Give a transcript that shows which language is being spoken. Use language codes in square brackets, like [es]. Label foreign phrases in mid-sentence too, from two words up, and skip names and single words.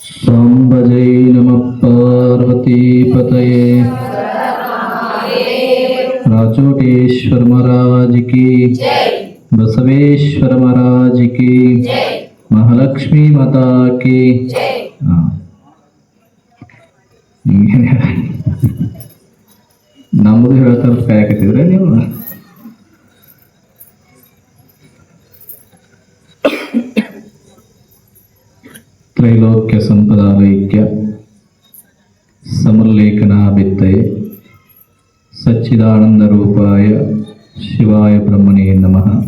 [sa] स्वाम्बजै नमः पार्वतीपतये। [hi] राचोटेश्वर महाराज की, बसवेश्वर महाराज की, महालक्ष्मी माता की। [kn] ನಮ್ಮದು ಹೇಳ್ತಾರೆ ಕಾಯಕತ್ತಿದ್ರೆ ನೀವು. [sa] ತ್ರೈಲೋಕ್ಯ ಸಂಪದಾಲೈಕ್ಯ ಸಮಲ್ಲೇಖನಾಭಿತ್ತಯೇ ಸಚ್ಚಿದಾನಂದ ರೂಪಾಯ ಶಿವಾಯ ಬ್ರಹ್ಮಣೇ ನಮಃ.